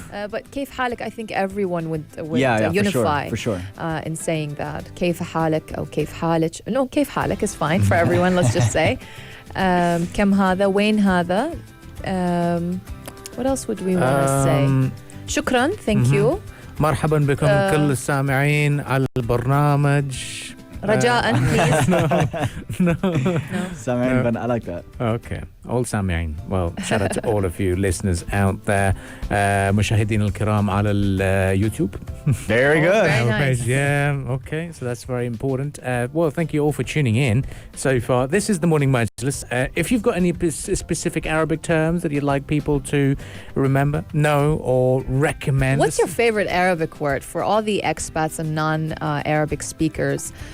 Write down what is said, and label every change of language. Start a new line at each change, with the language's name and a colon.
English: But
Arabic: كيف حالك,
English: I think everyone would yeah, unify for sure. In saying that.
Arabic: كيف حالك أو كيف حالك.
English: No,
Arabic: كيف حالك
English: is fine for everyone, let's just say.
Arabic: كم هذا, وين هذا.
English: What else would we want to say? شكرا, thank you.
Arabic: مرحبا بكم كل السامعين على البرنامج. رجاء, please.
English: No. Sami'in, but I like that. Okay. All Sami'in. Well, shout out to all of you listeners out there.
Arabic: مشاهدين الكرام على اليوتيوب.
English: Very good. Very nice. Yeah, okay. So that's very important. Well, thank you all for tuning in so far. This is the Morning Majlis. If you've got any specific Arabic terms that you'd like people to remember, know, or recommend. What's your favorite Arabic word for all the expats and non-Arabic speakers?